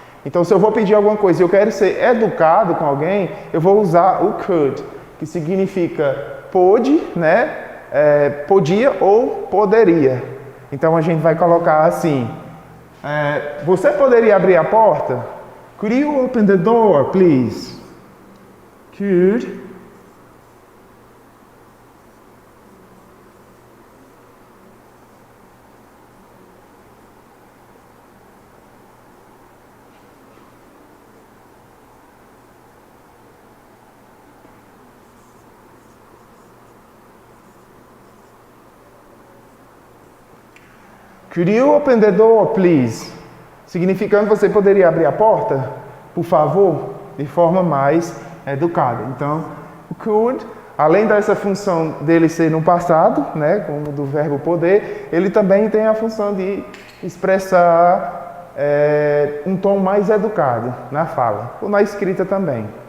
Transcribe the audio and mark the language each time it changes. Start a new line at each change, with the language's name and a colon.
Portuguese: Então se eu vou pedir alguma coisa e eu quero ser educado com alguém, eu vou usar o could, que significa pode, né? Podia ou poderia. Então a gente vai colocar assim, você poderia abrir a porta?
English: Could you open the door, please? Could Could you open the door, please?
Portuguese: Significando você poderia abrir a porta, por favor, de forma mais educada. Então, o could, além dessa função dele ser no passado, né, como do verbo poder, ele também tem a função de expressar um tom mais educado na fala, ou na escrita também.